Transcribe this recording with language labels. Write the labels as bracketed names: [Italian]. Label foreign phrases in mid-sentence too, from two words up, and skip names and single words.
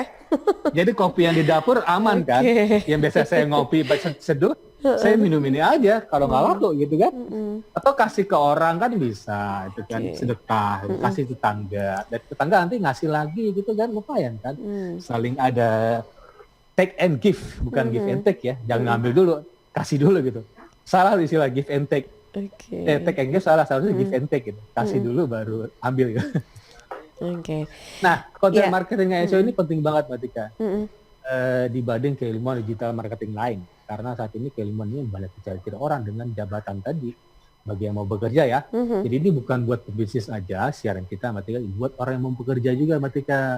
[Indonesian] Jadi kopi yang di dapur aman kan? Yang biasa saya ngopi seduh, saya minum ini aja kalau nggak laku gitu kan? Atau kasih ke orang kan bisa, itu kan sedekah, kasih tetangga, dan tetangga nanti ngasih lagi gitu kan, lumayan kan? Saling ada [English] take and give, [Indonesian] bukan [English] give and take [Indonesian] ya, jangan ngambil dulu, kasih dulu gitu. Salah istilah [English] give and take. Take and give [Indonesian] salah, seharusnya [English] give and take [Indonesian] gitu. Kasih dulu baru ambil gitu. Nah, [English] content marketing SEO [Indonesian] ini penting banget Mbak Tika. Dibanding keilmuan [English] digital marketing [Indonesian] lain. Karena saat ini keilmuan ini banyak dicari orang dengan jabatan tadi. Bagi yang mau bekerja ya. Jadi ini bukan buat pebisnis aja, siaran kita Mbak Tika, buat orang yang mau bekerja juga Mbak Tika.